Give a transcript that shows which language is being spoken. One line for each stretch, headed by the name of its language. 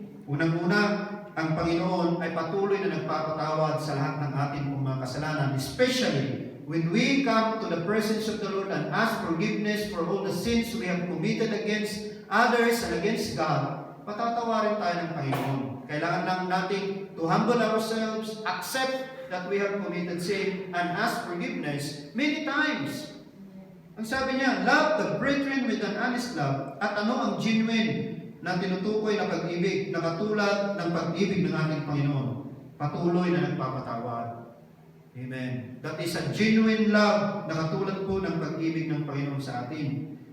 Filipino: Unang-una, ang Panginoon ay patuloy na nagpapatawad sa lahat ng ating mga kasalanan,
English: especially when we come to the presence of the Lord and ask forgiveness for all the sins we have committed against others and against God.
Filipino: Patatawarin tayo ng Panginoon. Kailangan lang natin
English: to humble ourselves, accept that we have committed sin, and ask forgiveness many times.
Filipino: Ang sabi niya,
English: love the brethren with an honest love.
Filipino: At ano ang genuine na tinutukoy na pag-ibig na katulad ng pag-ibig ng ating Panginoon? Patuloy na nagpapatawad. Amen.
English: That is a genuine love
Filipino: na katulad po ng pag-ibig ng Panginoon sa atin.